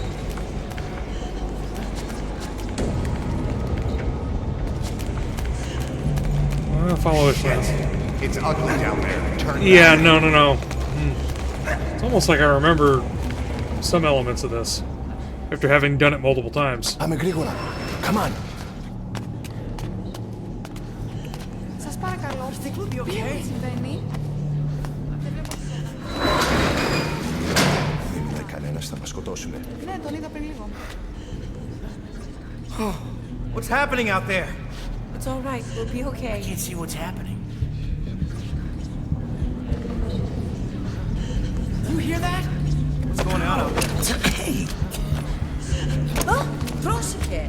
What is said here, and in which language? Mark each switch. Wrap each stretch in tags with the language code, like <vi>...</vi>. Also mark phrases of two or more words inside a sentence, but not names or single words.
<en>Follow Ishmael. It's ugly down there. Turn Yeah, back. no. It's almost like I remember some elements of this after having done it multiple times. I'm a Grigora. Come on.</en> <el>Σας παρακαλώ. Τι συμβαίνει? Δεν είδα κανένας, θα μας σκοτώσουνε. Ναι, τον είδα πριν λίγο.</el> <en>What's happening out there? It's all right. We'll be okay. I can't see what's happening. You hear that? What's going on out there? Hey!</en> <el>Oh, πρόσεχε.</el>